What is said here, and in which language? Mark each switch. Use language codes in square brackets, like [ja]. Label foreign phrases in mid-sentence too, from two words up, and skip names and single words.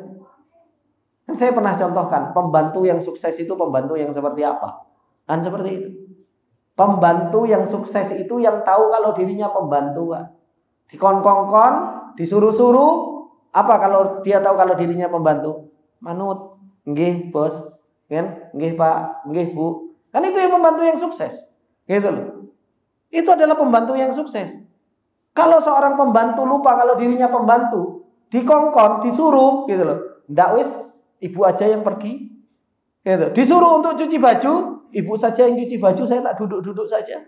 [id] Kan saya pernah contohkan, pembantu yang sukses itu pembantu yang seperti apa? Kan seperti itu. Pembantu yang sukses itu yang tahu kalau dirinya pembantu, Pak. Dikon-kongkon, disuruh-suruh, apa kalau dia tahu kalau dirinya pembantu? [jv] Manut. Nggih, Bos. Kan? Nggih, Pak. Nggih, Bu. [id] Kan itu yang pembantu yang sukses. Gitu loh. Itu adalah pembantu yang sukses. Kalau seorang pembantu lupa kalau dirinya pembantu, dikongkon, disuruh, gitu loh. [jv] Ndak wis, [id] ibu aja yang pergi. Gitu. Disuruh untuk cuci baju, ibu saja yang cuci baju, saya tak duduk-duduk saja.